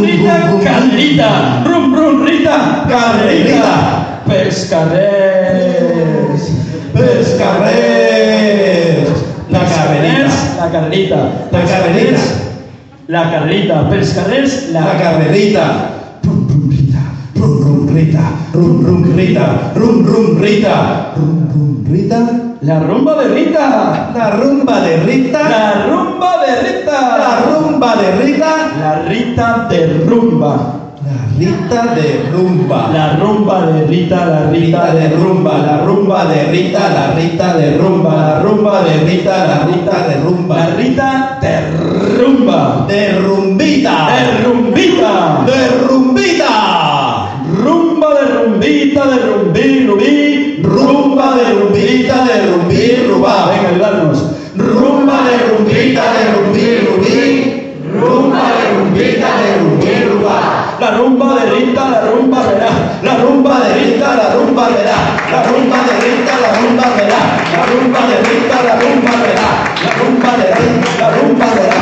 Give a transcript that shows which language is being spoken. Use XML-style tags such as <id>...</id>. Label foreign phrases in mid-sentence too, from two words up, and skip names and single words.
<es>Rita, Rita, Rita, Pescaré. carrerita. La carrerita. La carrerita.</es> <ca>Pels carrers, La carrerita. Rum rum rita. Rum rum rita. Rum rum rita. Rum rum rita. Rum rum rita.</ca> <es>La rumba de Rita. La rumba de Rita. La rumba de Rita. La rumba de Rita. La Rita de rumba. La Rita de rumba. La rumba de Rita, la Rita de rumba, la rumba de Rita, la Rita de rumba, la rumba de Rita, la Rita de rumba. La Rita de rumba. De rumbita. De rumbita. De rumbita. Rumba de rumbita, de rumbí, rubí. Rumba de rumbita, de rumbí, rubá. Venga, ayudarnos. Rumba de rumbita, de rumbí, rubí. Rumba de rumbita, de rumbí, rubá. La rumba de Rita, la rumba verá. La rumba de Rita, la rumba verá. La rumba de Rita, la rumba verá. La rumba de Rita, la rumba verá. La rumba de Rita, la rumba verá.</es>